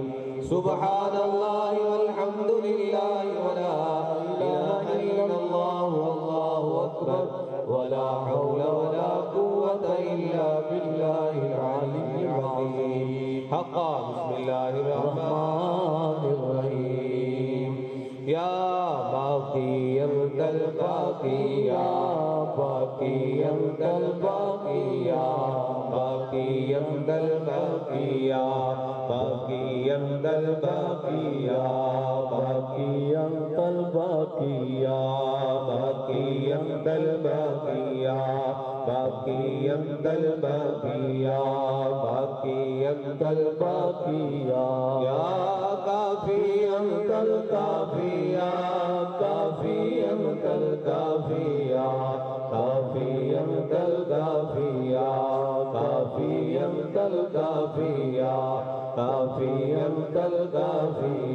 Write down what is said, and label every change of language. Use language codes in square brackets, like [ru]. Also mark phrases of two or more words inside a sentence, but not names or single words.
[ar] سبحان الله والحمد لله ولا إله إلا الله والله أكبر ولا حول ولا قوة إلا بالله العلي العظيم. حقا بسم الله الرحمن الرحيم. يا باقي أنت الباقي يا باقي أنت الباقي يا باقي أنت الباقي يا باقي أنت الباقي يا باقي أنت الباقي يا باقي أنت الباقي يا باقي أنت الباقي يا باقي أنت الباقي يا كافي أنت الكافي يا كافي أنت الكافي يا كافي أنت الكافي يا كافي أنت الكافي يا كافي أنت الكافي